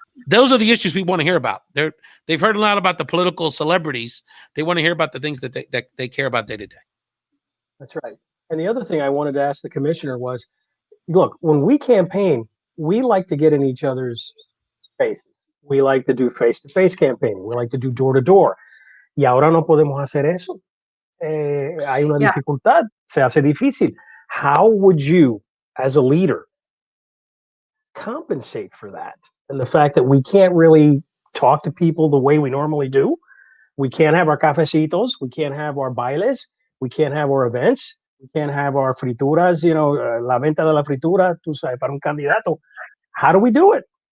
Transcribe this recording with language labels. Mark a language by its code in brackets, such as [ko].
[en] Those are the issues we want to hear about. They've heard a lot about the political celebrities. They want to hear about the things that they care about day to day. That's right. And the other thing I wanted to ask the commissioner was, look, when we campaign, we like to get in each other's faces. We like to do face-to-face campaigning. We like to do door-to-door. [es] Y ahora no podemos hacer eso. Hay una dificultad. Se hace difícil. [en] How would you, as a leader, compensate for that? And the fact that we can't really talk to people the way we normally do. We can't have our cafecitos. We can't have our bailes. We can't have our events. We can't have our frituras, [es] la venta de la fritura, tú sabes, [en] para un candidato. How do we do it?